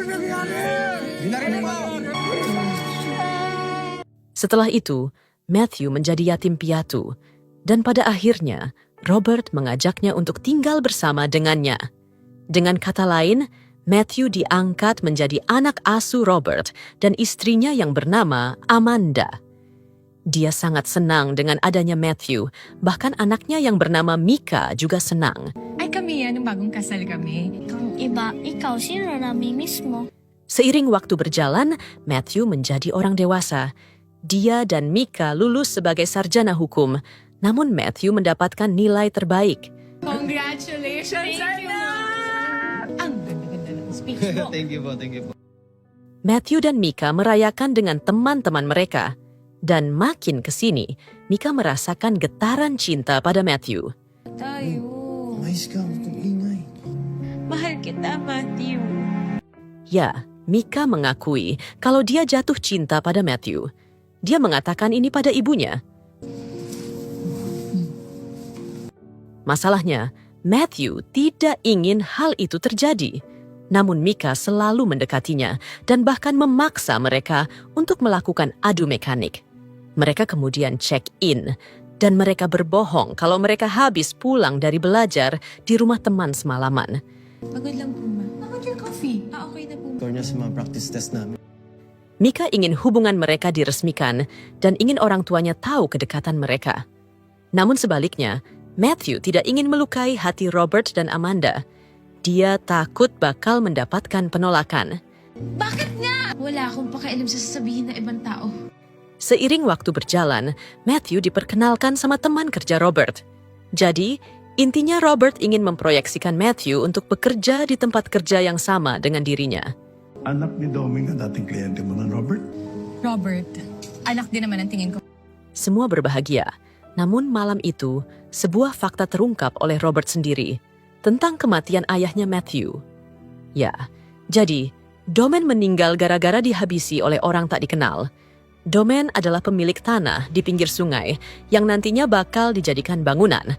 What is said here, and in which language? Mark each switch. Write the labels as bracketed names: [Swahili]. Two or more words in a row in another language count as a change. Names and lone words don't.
[Indonesian] Setelah itu, Matthew menjadi yatim piatu, dan pada akhirnya Robert mengajaknya untuk tinggal bersama dengannya. Dengan kata lain, Matthew diangkat menjadi anak asuh Robert dan istrinya yang bernama Amanda. Dia sangat senang dengan adanya Matthew, bahkan anaknya yang bernama Mika juga senang. [Filipino] Ay kami yan, nung bagong kasal kami. Iba, ikaw, sino namimiss mo? [Indonesian] Seiring waktu berjalan, Matthew menjadi orang dewasa. Dia dan Mika lulus sebagai sarjana hukum, namun Matthew mendapatkan nilai terbaik. [Filipino] Congratulations, Ang ganda-ganda ng speech mo. [English] Thank you po. [Indonesian] Matthew dan Mika merayakan dengan teman-teman mereka. Dan makin kesini, Mika merasakan getaran cinta pada Matthew. [Filipino] Tayo. Mais ka, huwag kang ingay. Mahal kita, Matthew. [Indonesian] Ya, Mika mengakui kalau dia jatuh cinta pada Matthew. Dia mengatakan ini pada ibunya. Masalahnya, Matthew tidak ingin hal itu terjadi. Namun Mika selalu mendekatinya dan bahkan memaksa mereka untuk melakukan adu mekanik. Mereka kemudian check-in dan mereka berbohong kalau mereka habis pulang dari belajar di rumah teman semalaman. [Filipino] Pagod lang po, ma. Bakit yung coffee? Okay na po, ma. Score niya sa mga [English] practice test [Filipino] namin. [Indonesian] Mika ingin hubungan mereka diresmikan dan ingin orang tuanya tahu kedekatan mereka. Namun sebaliknya, Matthew tidak ingin melukai hati Robert dan Amanda. Dia takut bakal mendapatkan penolakan. [Filipino] Bakit nga? Wala akong pakialam sa sasabihin ng ibang tao. [Indonesian] Seiring waktu berjalan, Matthew diperkenalkan sama teman kerja Robert. Jadi, intinya Robert ingin memproyeksikan Matthew untuk bekerja di tempat kerja yang sama dengan dirinya. [Filipino] Anak ni Doming na dating kliyente mo na, Robert? Robert, anak din naman ang tingin ko. [Indonesian] Semua berbahagia. Namun malam itu, sebuah fakta terungkap oleh Robert sendiri tentang kematian ayahnya Matthew. Ya, jadi Domen meninggal gara-gara dihabisi oleh orang tak dikenal. Domen adalah pemilik tanah di pinggir sungai yang nantinya bakal dijadikan bangunan.